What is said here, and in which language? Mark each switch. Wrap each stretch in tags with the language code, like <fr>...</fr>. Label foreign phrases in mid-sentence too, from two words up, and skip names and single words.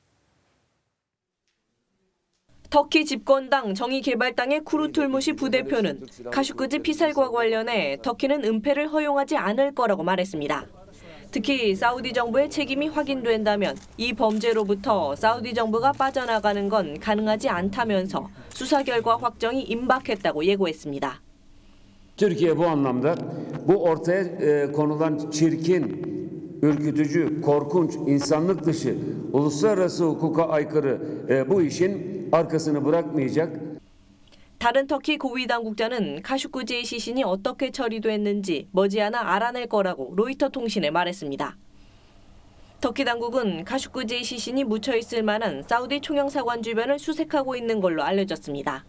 <ko>터키 집권당 정의개발당의 쿠르툴무시 부대표는 카쇼크지 피살과 관련해 터키는 은폐를 허용하지 않을 거라고 말했습니다. 특히 사우디 정부의 책임이 확인된다면 이 범죄로부터 사우디 정부가 빠져나가는 건 가능하지 않다면서 수사 결과 확정이 임박했다고 예고했습니다.</ko> <tr>Türkiye bu anlamda bu ortaya konulan çirkin, ürkütücü, korkunç, insanlık dışı, uluslararası hukuka aykırı bu işin arkasını bırakmayacak.</tr> <ko>다른 터키 고위 당국자는 카슈쿠지의 시신이 어떻게 처리됐는지 머지않아 알아낼 거라고 로이터 통신에 말했습니다. 터키 당국은 카슈쿠지의 시신이 묻혀 있을 만한 사우디 총영사관 주변을 수색하고 있는 걸로 알려졌습니다.</ko>